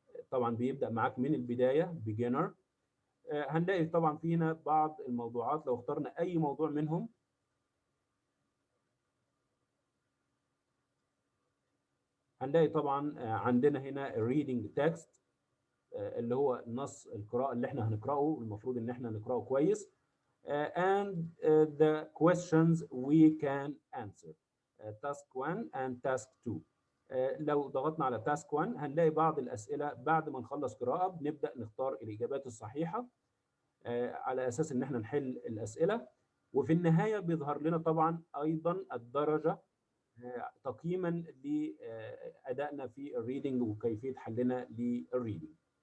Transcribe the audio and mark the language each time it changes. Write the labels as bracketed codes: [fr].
[ar] طبعا بيبدأ معاك من البداية beginner. هنلاقي طبعا فينا بعض الموضوعات، لو اخترنا اي موضوع منهم هنلاقي طبعا عندنا هنا reading text اللي هو نص القراءة اللي احنا هنقرأه، المفروض ان احنا نقرأه كويس. [en] And the questions we can answer. Task 1 and Task 2. [ar] لو ضغطنا على Task 1 هنلاقي بعض الأسئلة بعد ما نخلص قراءة بنبدأ نختار الإجابات الصحيحة على أساس إن احنا نحل الأسئلة، وفي النهاية بيظهر لنا طبعا أيضا الدرجة تقييما لأدائنا في الريدنج وكيفية حلنا للريدنج.